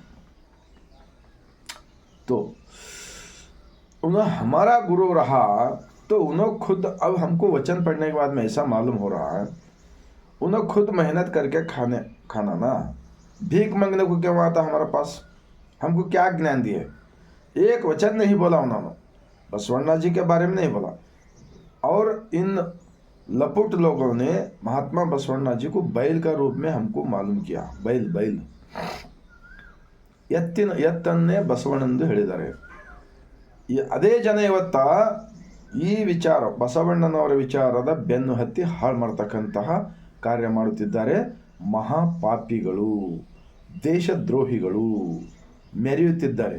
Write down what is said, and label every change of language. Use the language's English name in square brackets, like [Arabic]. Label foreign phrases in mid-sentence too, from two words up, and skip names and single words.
[Hindi] तो उन्हें हमारा गुरु रहा, तो उन्होंने खुद, अब हमको वचन पढ़ने के बाद में ऐसा मालूम हो रहा है, उन्हें खुद मेहनत करके खाना ना, भीख मांगने को क्यों आता हमारे पास? हमको क्या ज्ञान दिए? एक वचन नहीं बोला उन्होंने, बसवण्णा जी के बारे में नहीं बोला. और इन लपुट लोगों ने महात्मा बसवण्णा जी को बैल का रूप में हमको मालूम किया. [Kannada] बैल ಎತ್ತನ್ನೇ ಬಸವಣ್ಣಂದು ಹೇಳಿದ್ದಾರೆ. ಅದೇ ಜನ ಇವತ್ತ ಈ ವಿಚಾರ, ಬಸವಣ್ಣನವರ ವಿಚಾರದ ಬೆನ್ನು ಹತ್ತಿ ಹಾಳು ಮಾಡ್ತಕ್ಕಂತಹ ಕಾರ್ಯ ಮಾಡುತ್ತಿದ್ದಾರೆ. ಮಹಾಪಾಪಿಗಳು, ದೇಶದ್ರೋಹಿಗಳು ಮೆರೆಯುತ್ತಿದ್ದಾರೆ.